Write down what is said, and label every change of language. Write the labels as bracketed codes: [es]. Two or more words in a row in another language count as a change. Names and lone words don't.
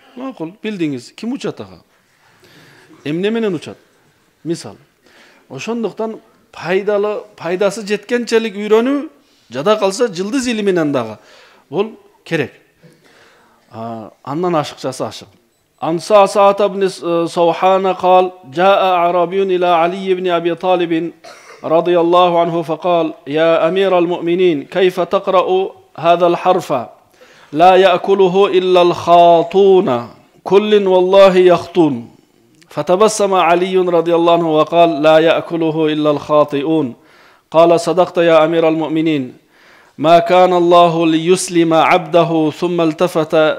[ky] Макул, билдиңиз, ким учат ага? Эмне менен учат? Мисал, ошондуктан пайдасы жеткенчелик үйрөнүү, жада калса жылдыз илиминен дагы бул керек. Андан ашыкчасы ашык. [ar] Анса Саат ibn Sawhana قال جاء أعرابي إلى علي بن أبي طالب رضي الله عنه فقال يا أمير المؤمنين كيف تقرأ هذا الحرف لا يأكله إلا الخاطون كل والله يخطون فتبسم علي رضي الله عنه وقال لا يأكله إلا الخاطئون قال صدقت يا أمير المؤمنين ما كان الله ليسلم عبده ثم التفت